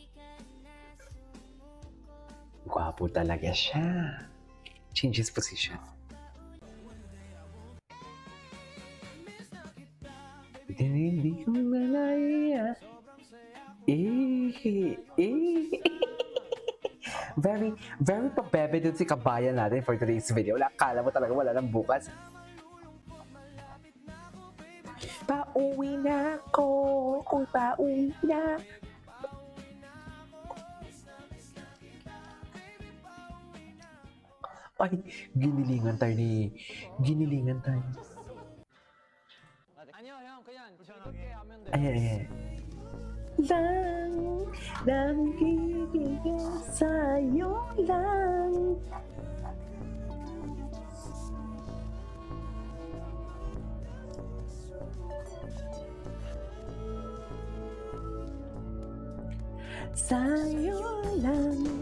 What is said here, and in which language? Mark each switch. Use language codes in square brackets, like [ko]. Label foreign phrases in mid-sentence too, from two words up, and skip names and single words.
[tl] Gwapo talaga siya. [en] Change his position. [tl] Hindi ko malaya. Very pabebe dun si kabayan natin [en] for today's video. [tl] Wala, akala mo talaga wala nang bukas. Pauwi na ako, kung pauwi na. Ay, ginilingan tayo. [ko] 아니요 형 그냥 그렇게 하면 돼. [tl] Ayan. Nangigigil sa'yo lang. Sa'yo lang.